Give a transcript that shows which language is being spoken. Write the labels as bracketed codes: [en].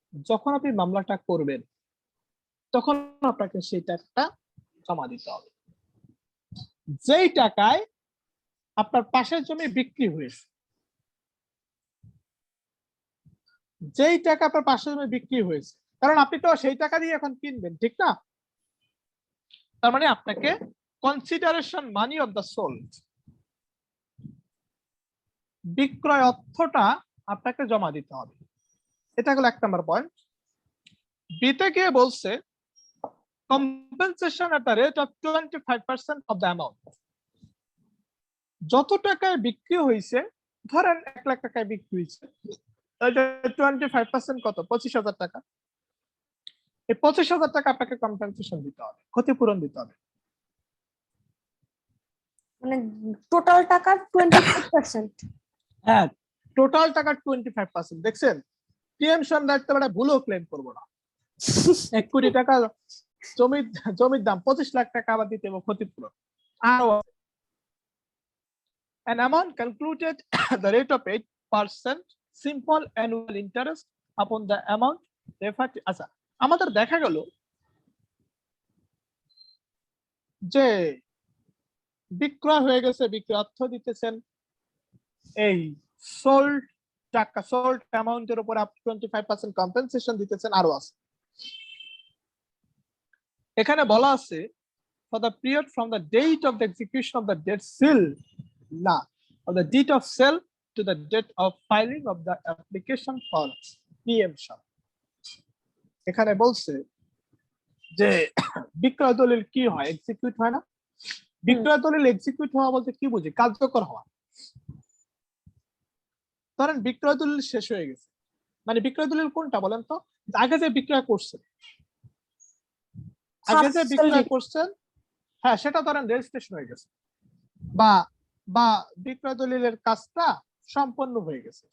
[bn] যখন আপনি মামলাটা করবেন তখন আপনাকে সেই টাকাটা জমা দিতে হবে, যেই টাকায় আপনার পাশের জমি বিক্রি হয়েছে, যেই টাকা আপনার পাশের জমি বিক্রি হয়েছে, কারণ আপনি তো সেই টাকা দিয়ে এখন কিনবেন, ঠিক না? তার মানে আপনাকে [en] consideration money of the sold, [bn] বিক্রয় অর্থটা আপনাকে জমা দিতে হবে। এটা হলো 1 নম্বর পয়েন্ট। বিতে গিয়ে বলছে [en] compensation at the rate of 25% of the amount। [bn] যত টাকায় বিক্রি হয়েছে, ধরেন 1 লাখ টাকায় বিক্রি হয়েছে, 25% কত? 25,000 টাকা। এই 25,000 টাকা আপনাকে কম্পেনসেশন দিতে হবে, ক্ষতিপূরণ দিতে হবে। মানে টোটাল টাকার 25%। হ্যাঁ টোটাল টাকার 25%। দেখছেন প্রিএমশন রাইট মানে ভুলও ক্লেম করবো না। 1 কোটি টাকা জমির দাম 25 লাখ টাকা আবার দিতে হবে ক্ষতিপূরণ। [en] আরো an amount calculated the rate of 8% simple annual interest upon the amount referred to। [bn] আচ্ছা আমাদের দেখা গেল যে বিক্রয় হয়ে গেছে, বিক্রয় অর্থ দিতেছেন এই সোল্ড টাকা, সোল্ড অ্যামাউন্টের উপর আপ 25% কম্পেনসেশন দিতেছেন। আরো আছে এখানে বলা আছে [en] for the period from the date of the execution of the deed sale, না, of the deed of sale to the date of filing of the application for preemption. [bn] এখানে বলছে যে বিক্রয় দলিল কি হয়, এক্সিকিউট হয় না। বিক্রয় দলিল এক্সিকিউট হওয়া বলতে কি বুঝি, কার্যকর হওয়া। ধরেন বিক্রয় দলিল শেষ হয়ে গেছে, মানে বিক্রয় দলিল কোনটা বলেন তো, আগে যে বিক্রয় করছেন, আগে যে বিক্রয় করছেন, হ্যাঁ সেটা ধরেন রেজিস্ট্রেশন হয়ে গেছে, বা বা বিক্রয় দলিলের কাজটা সম্পন্ন হয়ে গেছে।